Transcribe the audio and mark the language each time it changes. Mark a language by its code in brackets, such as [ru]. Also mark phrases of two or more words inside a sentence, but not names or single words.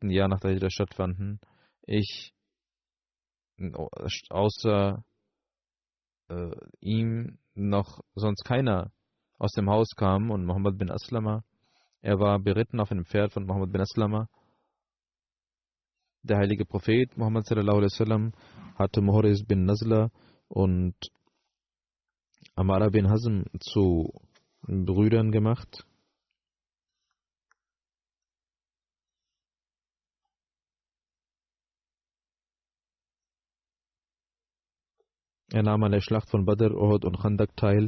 [de] Jahr nach der Hijra stattfanden, ich außer ihm noch sonst keiner aus dem Haus kam und Muhammad bin Aslama, er war beritten auf einem Pferd von Muhammad bin Aslama. Der heilige Prophet Muhammad [ar] صلى الله عليه وسلم [de] hatte Muhriz bin Nazla und Amara bin Hazm zu Brüdern gemacht. Er nahm an der Schlacht von Badr, Uhud und Khandak teil.